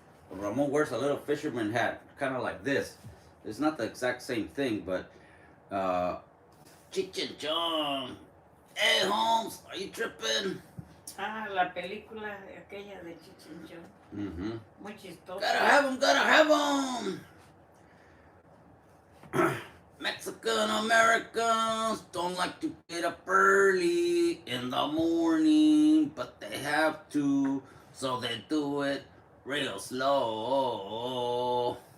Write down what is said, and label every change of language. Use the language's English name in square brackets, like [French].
[English] Don Ramon wears a little fisherman hat, kind of like this. It's not the exact same thing, but Cheech and Chong. Hey, Holmes, are you tripping? [Spanish] Ah, la película aquella de Chichinchón. Mm-hmm. Muy chistosa. [English] Gotta have 'em, gotta have 'em. Mexican Americans don't like to get up early in the morning, but they have to, so they do it real slow.